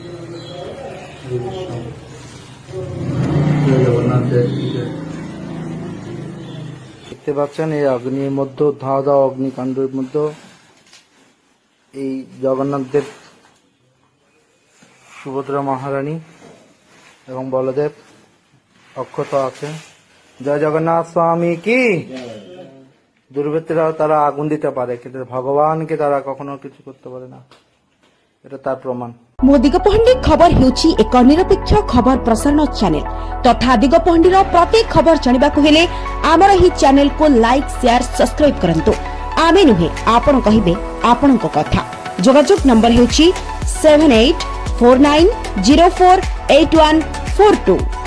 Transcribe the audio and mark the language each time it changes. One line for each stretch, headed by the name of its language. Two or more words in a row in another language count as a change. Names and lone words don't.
Bangla: জগন্নাথ দেখতে পাচ্ছেন এই অগ্নির মধ্যে ধাওয়া দাওয়া অগ্নিকাণ্ডের মধ্যে এই জগন্নাথ দেব, সুভদ্রা মহারানী এবং বলদেব অক্ষত আছে। জয় জগন্নাথ স্বামী কি। দুর্বৃত্তরাও তারা আগুন দিতে পারে, কিন্তু ভগবানকে তারা কখনো কিছু করতে পারে না, এটা তার প্রমাণ।
Odia: ମୋ ଦିଗପହଣ୍ଡି ଖବର ହେଉଛି ଏକ ନିରପେକ୍ଷ ଖବର ପ୍ରସାରଣ ଚ୍ୟାନେଲ ତଥା ଦିଗପହଣ୍ଡିର ପ୍ରତ୍ୟେକ ଖବର ଜାଣିବାକୁ ହେଲେ ଆମର ଏହି ଚ୍ୟାନେଲକୁ
English: like share subscribe
Odia: କରନ୍ତୁ। ଆମେ ନୁହେଁ, ଆପଣ କହିବେ ଆପଣଙ୍କ କଥା। ଯୋଗାଯୋଗ ନମ୍ବର ହେଉଛି 7849048142।